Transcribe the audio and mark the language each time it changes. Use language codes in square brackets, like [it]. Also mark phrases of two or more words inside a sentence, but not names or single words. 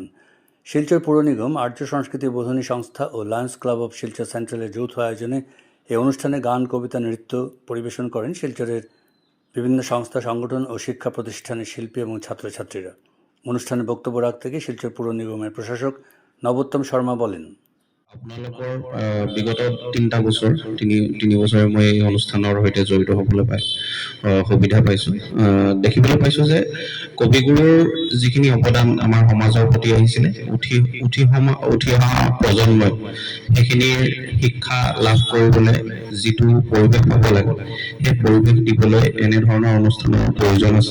[bn] শিলচর পৌর নিগম, আর্য সংস্কৃতি বোধনী সংস্থা ও লায়ন্স ক্লাব অব শিলচর সেন্ট্রালের যৌথ আয়োজনে এই অনুষ্ঠানে গান, কবিতা, নৃত্য পরিবেশন করেন শিলচরের বিভিন্ন সংস্থা, সংগঠন ও শিক্ষা প্রতিষ্ঠানের শিল্পী এবং ছাত্রছাত্রীরা। অনুষ্ঠানে বক্তব্য রাখতে গিয়ে শিলচর পৌর নিগমের প্রশাসক নবোত্তম শর্মা বলেন, [as] আপোনালোকৰ বিগত 3টা বছৰ তিনি বছৰে মই এই অনুষ্ঠানৰ সৈতে জড়িত হ'বলৈ সুবিধা পাইছোঁ। দেখিবলৈ পাইছোঁ যে কবিগুৰুৰ যিখিনি অৱদান আমাৰ সমাজৰ প্ৰতি আহিছিলে, উঠি অহা প্ৰজন্মই সেইখিনিৰ শিক্ষা লাভ কৰিবলৈ যিটো পৰিৱেশ পাব লাগে, সেই পৰিৱেশ দিবলৈ এনেধৰণৰ অনুষ্ঠানৰ প্ৰয়োজন আছে।